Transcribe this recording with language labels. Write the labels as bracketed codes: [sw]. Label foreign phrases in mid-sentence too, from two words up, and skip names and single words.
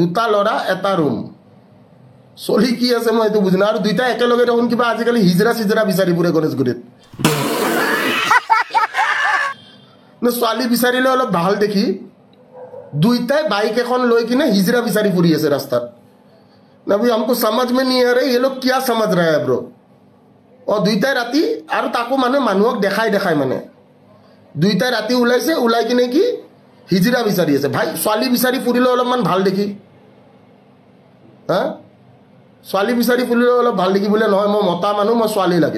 [as] দুটা ল'ৰা এটা ৰুম চলি কি আছে মই এইটো বুজি নাই। আৰু দুইটা একেলগে দেখোন কিবা আজিকালি হিজৰা চিজৰা বিচাৰি ফুৰে গণেশগুৰিত। ছোৱালী বিচাৰিলে অলপ ভাল দেখি দুইটাই বাইক এখন লৈ কিনে হিজৰা বিচাৰি ফুৰি আছে ৰাস্তাত। [hi] না ভাই हमको समझ में नहीं आ रहा ये लोग क्या समझ रहा है ब्रो। [as] দুইটাই ৰাতি, আৰু তাকো মানে মানুহক দেখাই দেখাই, মানে দুইটাই ৰাতি ওলাইছে, ওলাই কিনে কি হিজৰা বিচাৰি আছে। ভাই ছোৱালী বিচাৰি ফুৰিলে অলপমান ভাল দেখি, ছোৱালী বিচাৰি ফুৰিলে অলপ ভাল দেখি বোলে নহয়, মই মতা মানুহ, মই ছোৱালী লাগে।